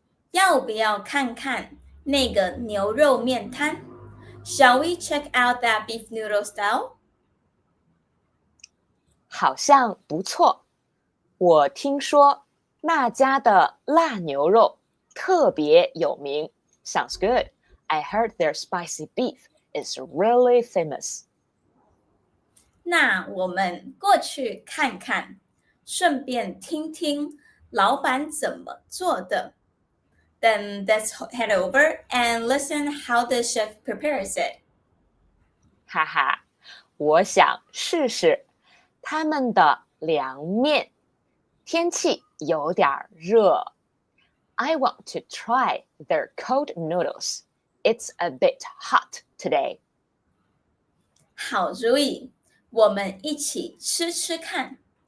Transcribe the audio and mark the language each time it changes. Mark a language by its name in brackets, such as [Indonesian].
[Chinese] 要不要看看那个牛肉面摊？ [English] Shall we check out that beef noodle style? [Chinese] 好像不错。我听说那家的辣牛肉特别有名。 [English] Sounds good. I heard their spicy beef is really famous. [Chinese] 那我们过去看看，顺便听听老板怎么做的。 [English] Then let's head over and listen how the chef prepares it. [Chinese] 哈哈，我想试试他们的凉面。天气有点热。 [English] I want to try their cold noodles. It's a bit hot today. [Chinese] 好主意，我们一起吃吃看。